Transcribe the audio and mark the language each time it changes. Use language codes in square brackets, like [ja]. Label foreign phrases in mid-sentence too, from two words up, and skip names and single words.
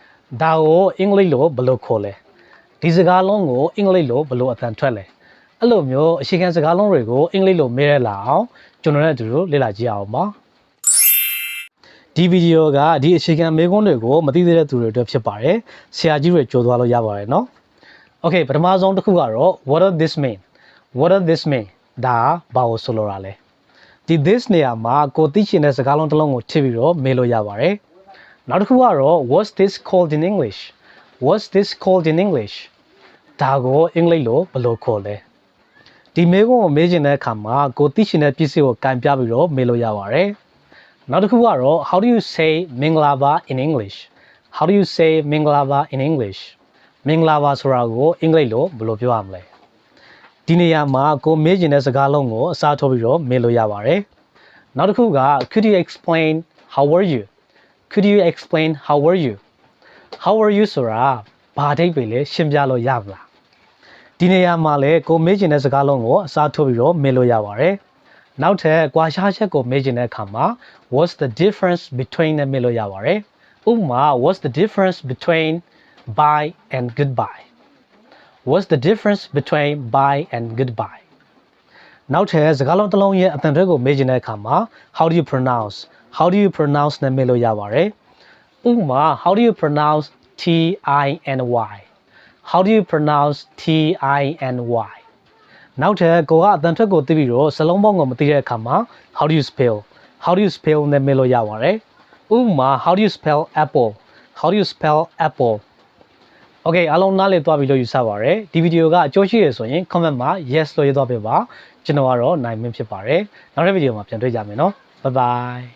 [my] ဒါကိုအင်္ဂလိပ်လိုဘယ်လိုခေါ်လဲဒီစကားလုံးကိုအင်္ဂလိပ်လိုဘယ်လိုအသံထွက်လဲအဲ့လိုမျိုးအခြေခံစကားလုံးတွေကိုအင်္ဂလိပ်လိုမေးရလာအောင်ကျွန်တော်တို့အတူတူလေ့လာကြည့်အောင်ပါဒီဗီဒီယိုကဒီအခြေခံမေးခွန်းတွေကိုမသိသေးတဲ့သူတွေအတွက်ဖြစ်ပါတယ်ဆရာကြီးတွေကြိုးသွားလို့ရပါတယ်နော် Okay ပထမဆုံးတစ်ခုကတော့ [en] what does this mean what does this mean [my] ဒါဘာကိုဆိုလိုတာလဲဒီ this နေရာ မှာကိုသိချင်တဲ့စကားလုံးတစ်လုံးကိုထည့်ပြီးတော့မေးလို့ရပါတယ်နောက်တစ်ခုကတော့ [en] what's this called in English what's this called in English [my] ဒါကိုအင်္ဂလိပ်လိုဘယ်လိုခေါ်လဲဒီမေးခွန်းကိုမေးချင်တဲ့အခါမှာကိုသိချင်တဲ့ပစ္စည်းကိုကန်ပြပြီးတော့မေးလို့ရပါတယ်နောက်တစ်ခုကတော့ [en] how do you say [my] မင်္ဂလာပါ in [en] English how do you say [my] မင်္ဂလာပါ [en] in English [my] မင်္ဂလာပါဆိုတာကိုအင်္ဂလိပ်လိုဘယ်လိုပြောရမလဲဒီနေရာမှာကိုမေးချင်တဲ့စကားလုံးကိုအစားထိုးပြီးတော့မေးလို့ရပါတယ်နောက်တစ်ခုက [en] could you explain how were you could you explain how were you how were you [my] ဆိုတာဘာအဓိပ္ပာယ်လဲရှင်းပြလို့ရမလားဒီနေရာမှာလည်းကိုမေးချင်တဲ့စကားလုံးကိုအစားထိုးပြီးတော့မေးလို့ရပါတယ်နောက်ထပ်ကွာ ခြားချက်ကိုမေးချင်တဲ့အခါမှာ [en] what's the difference between [my] နဲ့မေးလို့ရပါတယ်ဥပမာ [en] what's the difference between bye and goodbye what's the difference between bye and [my] goodbye နောက်ထပ်စကားလုံးတစ်လုံးရဲ့အတန်ထွက်ကိုမေးချင်တဲ့အခါမှာ [en] how do you pronounce [my] နဲ့မေးလို့ရပါတယ် ဥပမာ [en] how do you pronounce T-I-N-Y how do you pronounce T-I-N-Y [my] နောက်ထပ်ကိုကအတန်ထွက်ကိုသိပြီးတော့စလုံးပေါင်းကိုမသိတဲ့အခါမှာ [en] how do you spell [my] နဲ့မေးလို့ရပါတယ်ဥပမာ [en] how do you spell apple [my] Okay အားလုံးနားလည်သွားပြီလို့ယူဆပါရစေဒီဗီဒီယိုကအကျိုးရှိရဆိုရင် comment မှာ yes လို့ရေးသွားပေးပါကျွန်တော်ကတော့နိုင်မင်းဖြစ်ပါတယ်နောက်တဲ့ဗီဒီယိုမှာပြန်တွေ့ကြမယ်နော် [en] bye bye